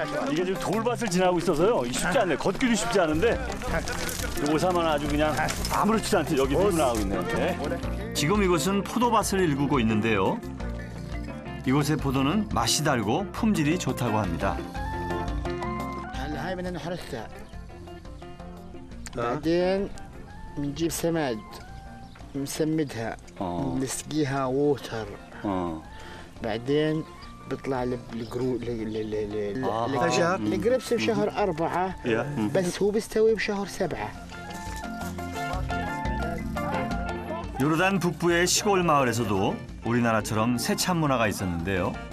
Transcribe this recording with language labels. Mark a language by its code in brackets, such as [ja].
[ko] 이게 지금 돌밭을 지나고 있어서요. 쉽지 않네. 걷기도 쉽지 않은데 오사마는 아주 그냥 아무렇지도 않게 여기 들고 나가고 있네요. 네. 지금 이곳은 포도밭을 일구고 있는데요. 이곳의 포도는 맛이 달고 품질이 좋다고 합니다. [ar] دائما نحرثها بعدين بنجيب سماد نسمدها نسقيها ووتر بعدين بيطلع القربس بشهر 4 بس هو بيستوي بشهر 7. [ko] 요르단 북부의 시골 마을에서도 우리나라처럼 세참 문화가 있었는데요.